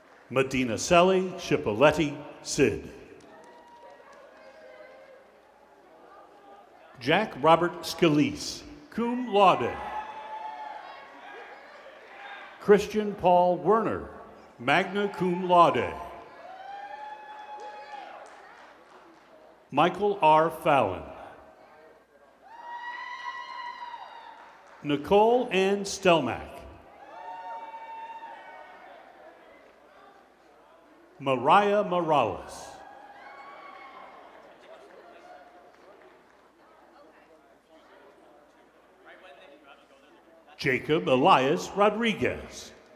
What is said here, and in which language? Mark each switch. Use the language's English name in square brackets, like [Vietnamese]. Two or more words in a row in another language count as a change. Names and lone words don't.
[English] Medina Selly Cipoletti Sid. Jack Robert Scalise, [Latin] cum laude. [English] Christian Paul Werner, [Latin] magna cum laude. [English] Michael R. Fallon. Nicole Ann Stelmack. Mariah Morales. Jacob Elias Rodriguez.